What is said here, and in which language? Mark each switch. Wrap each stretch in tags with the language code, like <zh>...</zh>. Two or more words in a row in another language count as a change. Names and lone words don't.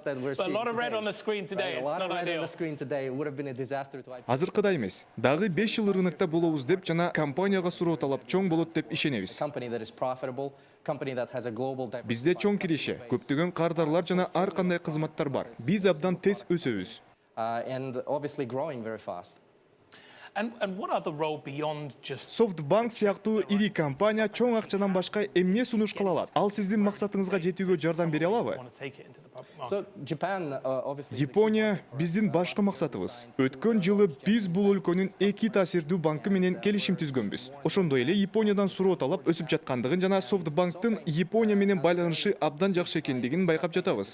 <ky>Азыркыдай эмес. Дагы 5 жыл рынокто болобуз деп жана компанияга суроо талап чоң болот деп ишенебиз. Бизде чоң киреше, көптөгөн кардарлар жана ар кандай кызматтар бар. Биз абдан тез өсөбүз.</ky> <en>And what other role beyond just</en> <ky>SoftBank сыяктуу ири компания чоң акчадан башка эмне сунуш кыла алат? Ал сиздин максатыңызга жетүүгө жардам бере алабы? Япония биздин башкы максатыбыз. Өткөн жылы биз бул өлкөнүн эки таасирдүү банкы менен келишим түзгөнбүз. Ошондой эле Япониядан суроо талап өсүп жаткандыгын жана SoftBanktын Япония менен байланышы абдан жакшы экендигин байкап жатабыз.</ky>